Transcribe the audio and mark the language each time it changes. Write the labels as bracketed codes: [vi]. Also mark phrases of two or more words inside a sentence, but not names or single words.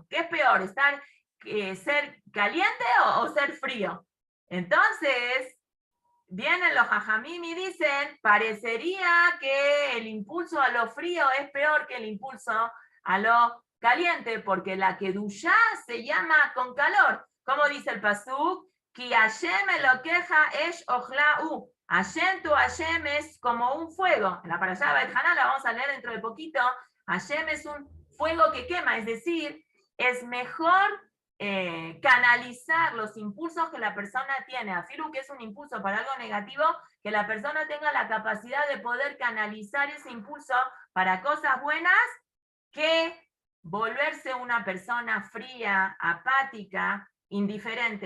[es] ¿Qué es peor? ¿Ser caliente o ser frío? Entonces, vienen los jajamim y dicen, parecería que el impulso a lo frío es peor que el impulso a lo caliente, porque la kedushá se llama con calor. ¿Cómo dice el pasuk? [he] כי השם אלוקיך אש אוכלה. [es] Hashem, tu Hashem es como un fuego. En la parashá Beit Haná la vamos a leer dentro de poquito. Hashem es un fuego que quema, es decir, es mejor canalizar los impulsos que la persona tiene, afirmo que es un impulso para algo negativo, que la persona tenga la capacidad de poder canalizar ese impulso para cosas buenas, que volverse una persona fría, apática, indiferente.